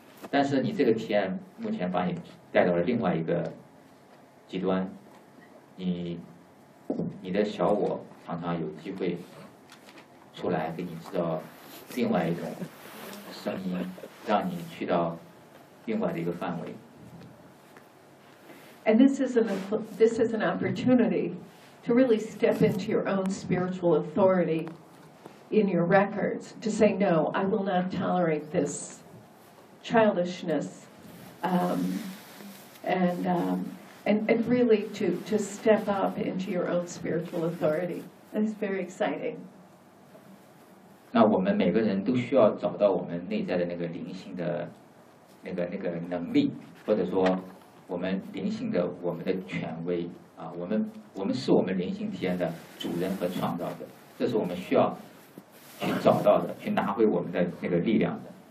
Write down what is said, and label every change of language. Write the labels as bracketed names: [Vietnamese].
[Chinese] 但是你这个体验目前把你带到了另外一个极端，你的小我常常有机会出来给你制造另外一种声音，让你去到另外的一个范围。 [English] And this is an opportunity to really step into your own spiritual authority in your records to say no, I will not tolerate this childishness, and really to step up into your own spiritual authority. That is very exciting. [Chinese] 那我们每个人都需要找到我们内在的那个灵性的那个能力，或者说我们灵性的我们的权威啊，我们是我们灵性体验的主人和创造者，这是我们需要去找到的，去拿回我们的那个力量的。